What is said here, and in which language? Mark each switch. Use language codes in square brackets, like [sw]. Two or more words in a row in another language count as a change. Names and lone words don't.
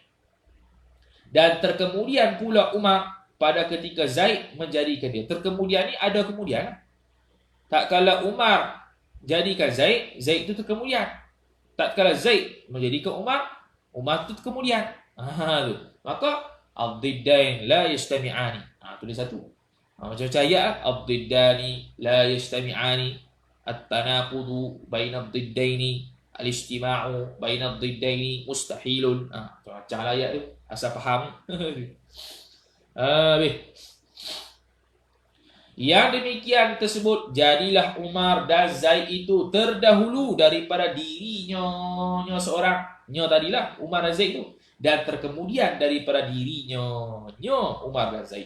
[ms] Dan terkemudian pula Umar pada ketika Zaid menjadikan dia. Terkemudian ni ada kemudian. Tak kala Umar jadikan Zaid, Zaid itu terkemudian. Tak kala Zaid menjadikan Umar, Umar itu terkemudian. [ar] Maka الضدان لا يجتمعان. [ms] Tulis satu. Macam ayat [ar] الضدان لا يجتمعان، التناقض بين الضدين، الاجتماع بين الضدين مستحيل. [ms] Macam ayat tu. Asal faham. Yang demikian tersebut, jadilah Umar dan Zaid itu terdahulu daripada dirinya seorang. Tadilah Umar dan Zaid itu. Dan terkemudian daripada dirinya Umar dan Zaid.